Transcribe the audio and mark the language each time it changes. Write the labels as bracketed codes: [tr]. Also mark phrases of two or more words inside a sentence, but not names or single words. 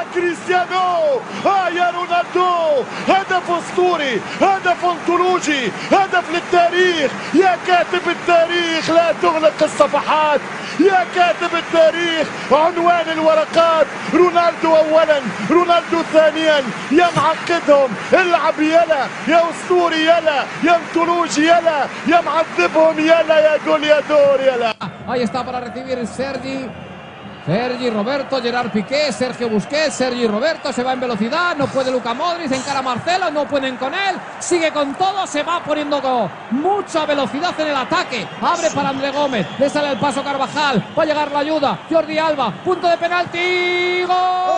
[ar] كريستيانو يا رونالدو هدف اسطوري هدف انطولوجي هدف للتاريخ يا كاتب التاريخ لا تغلق الصفحات يا كاتب التاريخ عنوان الورقات رونالدو اولا رونالدو ثانيا يا معقدهم العب يلا يا اسطوري يلا يا انطولوجي يلا يا معذبهم يلا يا goleador يلا. [es] Ahí está para recibir Sergi Roberto, Gerard Piqué, Sergio Busquets, Sergi Roberto, se va en velocidad, no puede Luka Modric, encara a Marcelo, no pueden con él, sigue con todo, se va poniendo con mucha velocidad en el ataque, abre para André Gómez, le sale el paso Carvajal, va a llegar la ayuda, Jordi Alba, punto de penalti, ¡gol!